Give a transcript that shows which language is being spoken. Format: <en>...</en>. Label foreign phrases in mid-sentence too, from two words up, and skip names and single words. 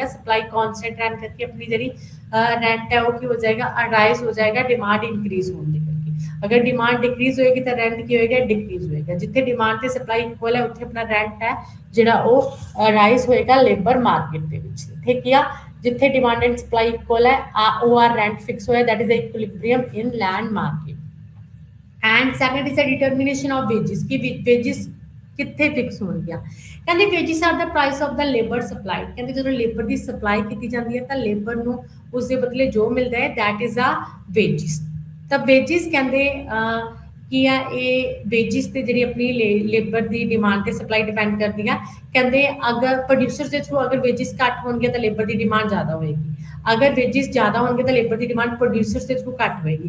<en>supply constant</en> <pa>ਰਹਿਣ ਕਰਕੇ ਆਪਣੀ ਜਿਹੜੀ ਰੈਂਟ ਹੈ ਉਹ ਕੀ ਹੋ ਜਾਏਗਾ, ਰਾਈਜ਼ ਹੋ ਜਾਏਗਾ</pa> <en>demand increase</en> <pa>ਹੋਣ ਦੇ ਕਰਕੇ। ਅਗਰ</pa> <en>demand decrease</en> <pa>ਹੋਏਗੀ ਤਾਂ ਰੈਂਟ ਕੀ ਹੋਏਗਾ, ਡਿਕਰੀਜ਼ ਹੋਏਗਾ। ਜਿੱਥੇ ਡਿਮਾਂਡ ਤੇ</pa> <en>supply equal</en> <pa>ਹੈ ਉੱਥੇ ਆਪਣਾ ਰੈਂਟ ਹੈ ਜਿਹੜਾ ਉਹ ਰਾਈਜ਼ ਹੋਏਗਾ</pa> <en>labour market</en> <pa>ਦੇ ਵਿੱਚ। ਇੱਥੇ ਕੀ ਆ, ਜਿੱਥੇ</pa> <en>demand and supply equal</en> <pa>ਹੈ ਉਹ ਆਰ</pa> <en>rent fix</en> <pa>ਹੋਇਆ,</pa> <en>that is the equilibrium in land market. And second is the determination of wages,</en> <pa>ਕਿ wages ਕਿੱਥੇ ਫਿਕਸ ਹੋਣਗੀਆਂ। ਕਹਿੰਦੇ</pa> <en>wages are the price of the labor supply।</en> <pa>ਕਹਿੰਦੇ ਜਦੋਂ ਲੇਬਰ ਦੀ ਸਪਲਾਈ ਕੀਤੀ ਜਾਂਦੀ ਹੈ ਤਾਂ ਲੇਬਰ ਨੂੰ ਉਸ ਦੇ ਬਦਲੇ ਜੋ ਮਿਲਦਾ ਹੈ</pa> <en>that is a wages।</en> <pa>ਤਾਂ wages ਕਹਿੰਦੇ ਕੀ ਆ, ਇਹ ਵੇਜਿਸ ਤੇ ਜਿਹੜੀ ਆਪਣੀ ਲੇਬਰ ਦੀ ਡਿਮਾਂਡ ਤੇ</pa> <en>supply depend</en> <pa>ਕਰਦੀ ਆ। ਕਹਿੰਦੇ ਅਗਰ ਪ੍ਰੋਡਿਊਸਰ ਦੇ ਥਰੂ ਅਗਰ ਵੇਜਿਸ ਘੱਟ ਹੋਣਗੇ ਤਾਂ ਲੇਬਰ ਦੀ ਡਿਮਾਂਡ ਜ਼ਿਆਦਾ ਹੋਏਗੀ, ਅਗਰ ਵੇਜਿਸ ਜ਼ਿਆਦਾ ਹੋਣਗੇ ਤਾਂ ਲੇਬਰ ਦੀ ਡਿਮਾਂਡ ਪ੍ਰੋਡਿਊਸਰ ਦੇ ਥਰੂ ਘੱਟ ਹੋਏਗੀ।</pa>